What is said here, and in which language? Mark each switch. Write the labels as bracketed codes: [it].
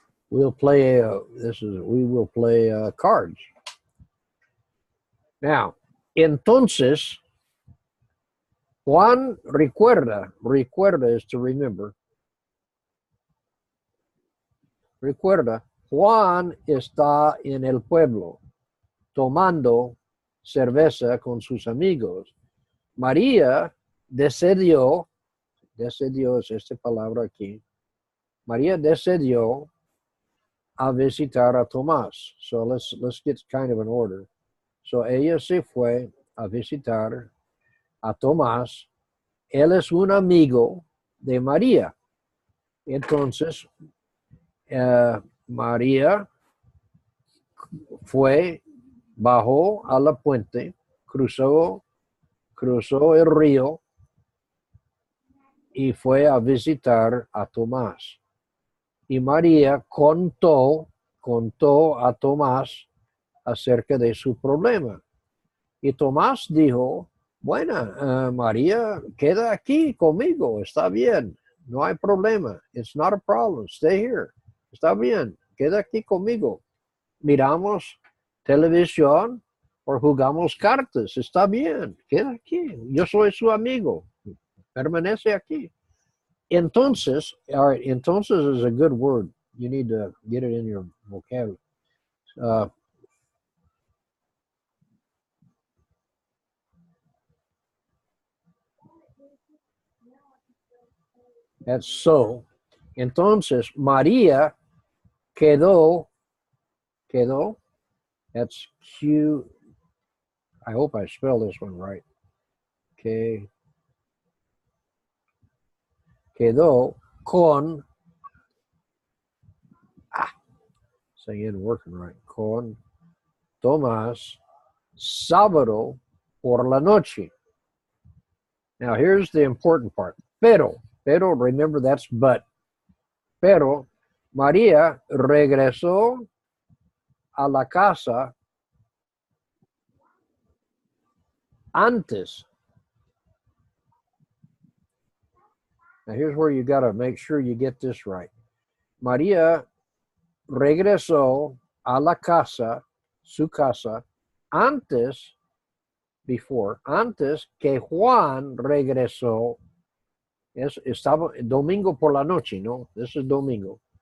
[en] We'll play. We will play cards. [es] Now, entonces, Juan recuerda. [en] Recuerda is to remember. [es] Recuerda, Juan está en el pueblo tomando cerveza con sus amigos. María decidió es esta palabra aquí. María decidió a visitar a Tomás. [en] So let's get kind of an order. [es] So ella se fue a visitar a Tomás. Él es un amigo de María. Entonces, María bajó a la puente, cruzó el río y fue a visitar a Tomás. Y María contó a Tomás acerca de su problema. Y Tomás dijo, bueno, María, queda aquí conmigo, está bien, no hay problema. [en] It's not a problem, stay here. [es] Está bien, queda aquí conmigo. Miramos televisión o jugamos cartas, está bien, queda aquí. Yo soy su amigo, permanece aquí. [en] Entonces, all right, entonces is a good word. You need to get it in your vocabulary. That's so. [es] Entonces, María quedó, [en] that's Q, I hope I spell this one right. Okay. [es] Quedó con, [en] say it working right, [es] con Tomás sábado por la noche. [en] Now here's the important part. Pero, remember that's but. [es] Pero María regresó a la casa antes. [en] Now here's where you got to make sure you get this right. [es] María regresó a la casa, su casa, antes que Juan regresó. Estaba domingo por la noche, ¿no? [en] This is domingo.